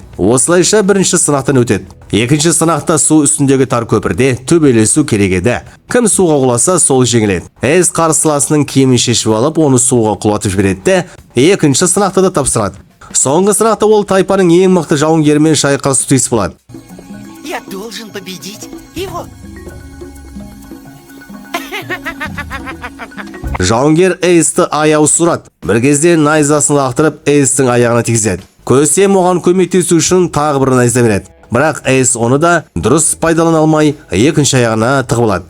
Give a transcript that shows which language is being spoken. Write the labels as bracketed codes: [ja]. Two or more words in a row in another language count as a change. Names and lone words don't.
[kk] Осылайша бірінші сынақтан өтеді. Екінші сынақта су үстіндегі тар көпірде төбелесу керек еді. Кім суға құласа, сол жеңіледі. Эйс қарсыласының киімін шешіп алып, оны суға құлатып жібереді де, екінші сынақты да тапсырады. Соңғы сынақта ол тайпаның ең мықты жауынгермен шайқасу тиіс болады. [ru] Я должен победить его. [kk] Жауынгер Эйсті аяу сұрады. Бір кезде найзасын лақтырып Эйстің аяғына тигізеді. Көсем оған көмектесу үшін тағы бір найза береді. Бірақ Эйс оны да дұрыс пайдалана алмай, екінші аяғына тығып алады.